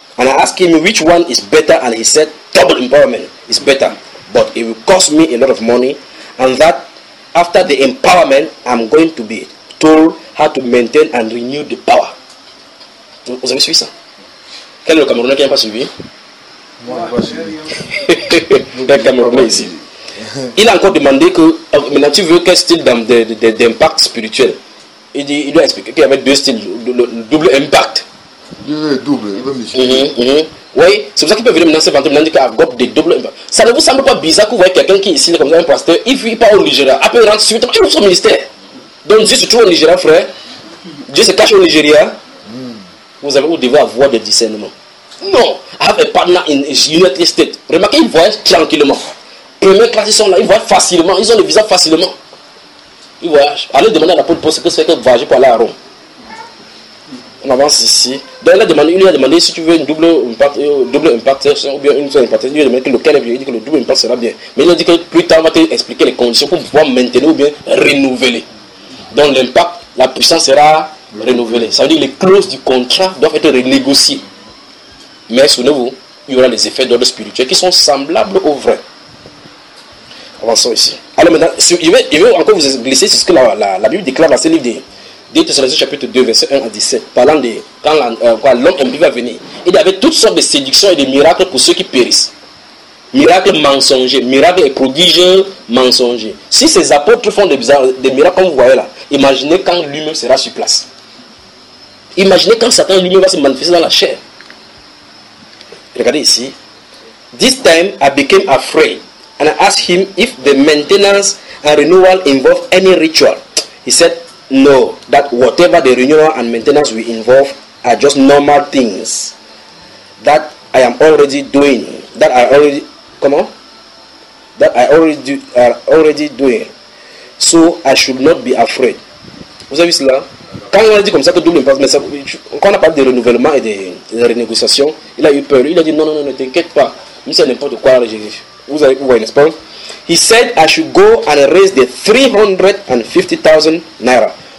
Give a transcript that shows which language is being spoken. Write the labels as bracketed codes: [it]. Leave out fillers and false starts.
[en] And I asked him which one is better, and he said double empowerment is better. But it will cost me a lot of money, and that after the empowerment, I'm going to be told how to maintain and renew the power. [fr] Vous avez suivi ça? Quel est le Camerounais qui n'a pas suivi? Moi, je suis le Camerounais ici. Il a encore demandé que, maintenant tu veux quel style d'impact spirituel? Il doit expliquer qu'il y avait deux styles, le double impact. Il veut double, il veut monsieur. Oui, c'est pour ça qu'il peut venir maintenant se vanter, maintenant il dit qu'il a des double impact. Ça ne vous semble pas bizarre que vous voyez quelqu'un qui est ici comme un pasteur, il vit pas au Nigeria, après il rentre subitement, il ouvre son ministère. Donc Dieu se trouve au Nigeria, frère. Dieu se cache au Nigeria. Vous avez, vous devez avoir des discernements. [en] Non, have a partner in the United States. [fr] Remarquez, ils voyagent tranquillement. Première classe, ils sont là, ils voyagent facilement, ils ont le visa facilement. Ils voyagent. Allez demander à l'apôtre Paul ce que c'est que voyager pour aller à Rome. On avance ici. Donc il a demandé, si tu veux une double impact ou bien une seule impact. Il lui a demandé que lequel est bien. Il dit que le double impact sera bien. Mais il a dit que plus tard, on va te expliquer les conditions pour pouvoir maintenir ou bien renouveler. Donc l'impact, la puissance sera renouvelée. Ça veut dire que les clauses du contrat doivent être renégociées. Mais souvenez-vous, il y aura des effets d'ordre spirituel qui sont semblables aux vrais. Avançons ici. Alors maintenant, si, je vais encore vous glisser sur ce que la Bible déclare dans ce livre de Thessaloniciens chapitre 2, verset 1 à 17, parlant de quand l'homme impie va venir. Il y avait toutes sortes de séductions et de miracles pour ceux qui périssent. Miracles mensongers, miracles et prodiges mensongers. Si ces apôtres font des miracles comme vous voyez là, imaginez quand lui-même sera sur place. Imaginez quand Satan lui-même va se manifester dans la chair. Regardez ici. [en] This time I became afraid and I asked him if the maintenance and renewal involved any ritual. He said no, that whatever the renewal and maintenance will involve are just normal things that I am already doing. That I already do. So I should not be afraid. [fr] Vous avez vu cela? Quand on a dit comme ça que double impact, mais ça, quand on a parlé de renouvellement et de renégociation, il a eu peur. Il a dit non, ne t'inquiète pas. Mais c'est n'importe quoi, Jésus. Vous avez vu, n'est-ce pas? [en] He said I should go and raise the 350,000 naira.